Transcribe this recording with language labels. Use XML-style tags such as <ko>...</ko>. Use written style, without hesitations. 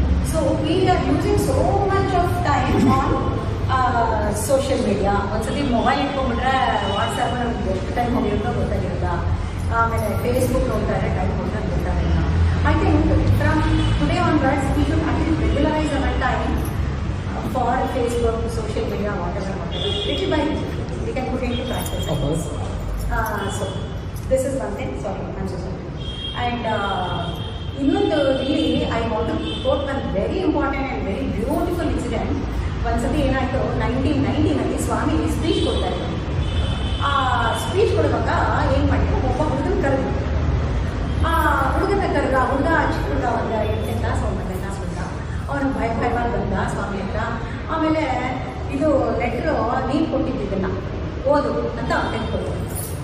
<en>So we are using so much of time on social media.</en> <kn>ಒಂದ್ಸತಿ mobile ಇಟ್ಕೊಂಡ್ಬಿಟ್ರೆ WhatsApp ನಮ್ಗೆ ಎಷ್ಟು time ಹೋಗಿರುತ್ತೋ ಗೊತ್ತಾಗಿರಲ್ಲ. ಆಮೇಲೆ Facebook ನೋಡ್ತಾರೆ, ಟೈಮ್ ಹೋಗ್ತಾರೆ ಗೊತ್ತಾಗಿಲ್ಲ.</kn> <en>I think from today onwards we should at least regularise our time for Facebook, social media, whatever. Little by little, we can put into practice. So this is one thing. Sorry, I'm so sorry. And</en> <kn>ಇನ್ನೊಂದು</kn> <en>really I want to quote one very important and very beautiful incident.</en> <kn>ಒಂದ್ಸತಿ ಏನಾಯ್ತು, 1990ನಲ್ಲಿ ಸ್ವಾಮಿ speech ಕೊಡ್ತಾ ಇದ್ರು. ಆ speech ಕೊಡುವಾಗ ಏನು ಮಾಡಿದ್ರು, ಒಬ್ಬ ಹುಡುಗನ ಕರೆದು, ಆ ಹುಡುಗನ ಕರೆದ, ಹುಡುಗ ಚಿಕ್ಕ ಹುಡುಗ, ಒಂದು 8ನೇ ಕ್ಲಾಸ್ 9ನೇ ಕ್ಲಾಸ್ ಹುಡುಗ, ಅವನು ಭಯವಾಗಿ ಬಂದ ಸ್ವಾಮಿ ಹತ್ರ. ಆಮೇಲೆ ಇದು ಲೆಟ್ರು ನೀನು ಕೊಟ್ಟಿದ್ದನ್ನ ಓದು ಅಂತ ಅವ್ನು ತೆಗೆದುಕೊಳ್ತು.</kn>